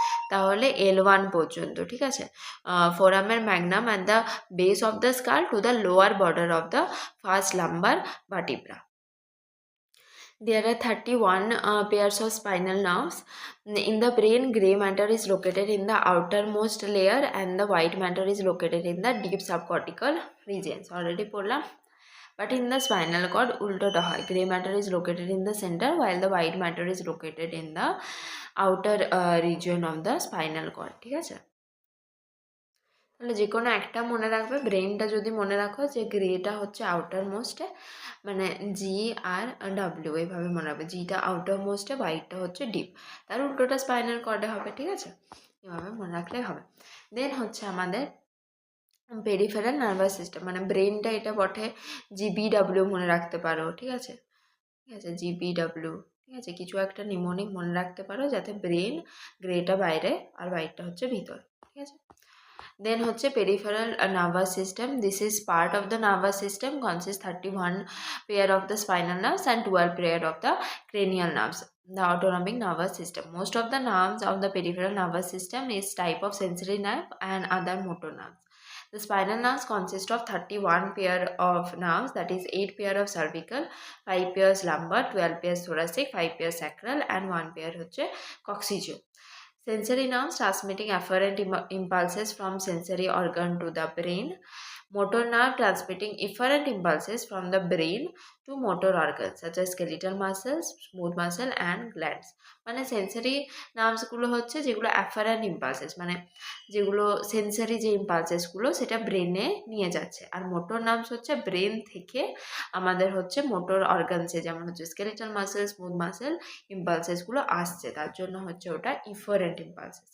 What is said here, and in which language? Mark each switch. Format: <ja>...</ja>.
<bn>তাহলে L1 পর্যন্ত, ঠিক আছে।</bn> <en>ফোরামের magnum and the base of the skull to the lower border of the first lumbar vertebra. There are 31 pairs of spinal nerves. In the brain, gray matter is located in the outermost layer and the white matter is located in the deep subcortical regions.</en> <bn>Already পড়লাম।</bn> <en>But in the spinal cord,</en> <bn>উল্টোটা হয়,</bn> <en>gray matter is located in the center while the white matter is located in the outer region of the spinal cord,</en> <bn>ঠিক আছে। তাহলে যে কোনো একটা মনে রাখবে, ব্রেনটা যদি মনে রাখো যে গ্রেটা হচ্ছে আউটার মোস্টে, মানে GR W এইভাবে মনে রাখবে, জিটা আউটার মোস্টে, হোয়াইটটা হচ্ছে ডিপ, তার উল্টোটা স্পাইনাল কর্ডে হবে, ঠিক আছে। এভাবে মনে রাখলেই হবে। দেন হচ্ছে আমাদের পেরিফেরাল নার্ভাস সিস্টেম, মানে ব্রেনটা এটা বটে GBW মনে রাখতে পারো, ঠিক আছে, ঠিক আছে, GBW, ঠিক আছে। কিছু একটা নিমোনিক মনে রাখতে পারো যাতে ব্রেন, গ্রেটা বাইরে আর হোয়াইটটা হচ্ছে ভিতর, ঠিক আছে।</bn> <en>Then হচ্ছে peripheral nervous system. This is part of the nervous system, consists 31 pair of the spinal nerves and 12 pair of the cranial nerves. The autonomic nervous system. Most of the nerves of the peripheral nervous system is type of sensory nerve and other motor nerves. The spinal nerves consist of 31 pair of nerves, that is 8 pair of cervical, 5 pairs lumbar, 12 pairs thoracic, 5 pairs sacral and 1 pair হচ্ছে coccygeal. Sensory nerves transmitting afferent impulses from sensory organ to the brain. Motor nerve transmitting efferent impulses from the brain to motor organs such as skeletal muscles, smooth muscle and glands.</en> <bn>মানে sensory নার্ভসগুলো হচ্ছে যেগুলো afferent impulses, মানে যেগুলো sensory যে ইম্পালসেসগুলো সেটা ব্রেনে নিয়ে যাচ্ছে, আর মোটর নার্ভস হচ্ছে ব্রেন থেকে আমাদের হচ্ছে মোটর অর্গানসে, যেমন হচ্ছে স্কেলেটাল মাসেল, স্মুথ মাসেল ইম্পালসেসগুলো আসছে, তার জন্য হচ্ছে ওটা ইফারেন্ট ইম্পালসেস।</bn>